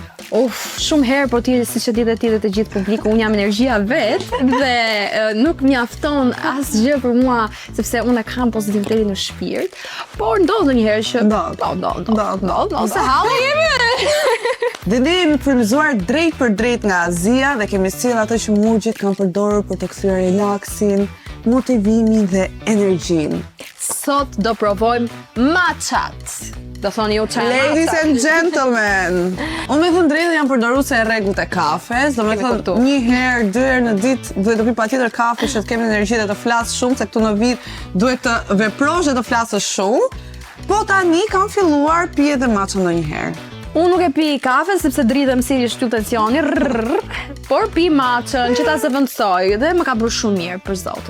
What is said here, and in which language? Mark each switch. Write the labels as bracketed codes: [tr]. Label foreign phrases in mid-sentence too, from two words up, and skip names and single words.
[sq] Shumë herë, po ti siç e di dhe ti dhe të gjithë publiku, unë jam energjia vet dhe nuk mjafton asgjë për mua sepse unë kam pozitivitetin në shpirt, por ndodh ndonjëherë që ndodh. Se halli jemi. Dhe ne jemi frymëzuar drejt për drejt nga Azia dhe kemi sjell atë që murgjit kanë përdorur për të kthyer relaksin, motivimin dhe energjinë. Sot do provojmë matchat. Do thoni ju çfarë? [en] Ladies and gentlemen, [sq] unë me thënë drejtë jam përdoruese e rregullt e kafes, do me thënë një herë, 2 herë në ditë duhet të pi patjetër kafe që të kem energji dhe të flas shumë, se këtu në vit duhet të veprosh dhe të flasësh shumë. Po tani kam filluar pi edhe matcha ndonjëherë. Unë nuk e pi kafe sepse dridhem si shtu tensioni, por pi matchën që ta zëvendësoj dhe më ka bërë shumë mirë për zotin.